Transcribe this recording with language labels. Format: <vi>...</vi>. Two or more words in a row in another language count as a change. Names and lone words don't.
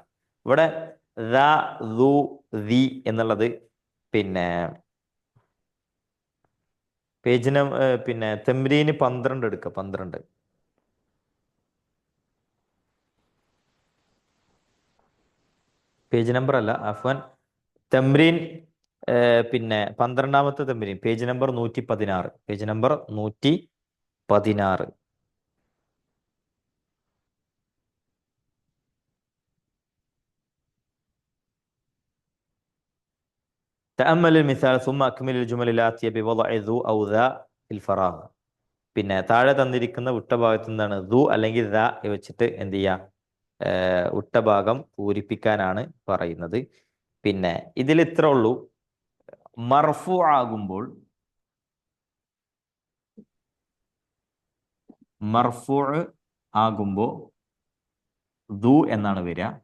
<ml>ഇവിടെ ദാ ദു ദി എന്നുള്ളത് പിന്നെ പേജിന് പിന്നെ തെമ്രീന് 12 എടുക്കുക. 12 പേജ് നമ്പർ അല്ല അഫ്വാൻ, തെമ്രീൻ പിന്നെ 12ാമത്തെ തെമ്രീൻ പേജ് നമ്പർ 116. പേജ് നമ്പർ 116.</ml> <ar>تأمل المثال ثم أكمل الجمل الآتية بوضع ذو أو ذا في الفراغ.</ar> <ml>പിന്നെ താഴെ തന്നിരിക്കുന്ന വിട്ടഭാഗത്ത് എന്താണ് ദു അല്ലെങ്കിൽ ദ വെച്ചിട്ട് എന്ത് ചെയ്യാം, വിട്ടഭാഗം പൂരിപ്പിക്കാനാണ് പറയുന്നത്. പിന്നെ ഇതിൽ ഇത്ര ഉള്ളൂ. മർഫു ആകുമ്പോൾ ദു എന്നാണ് വരിക.</ml>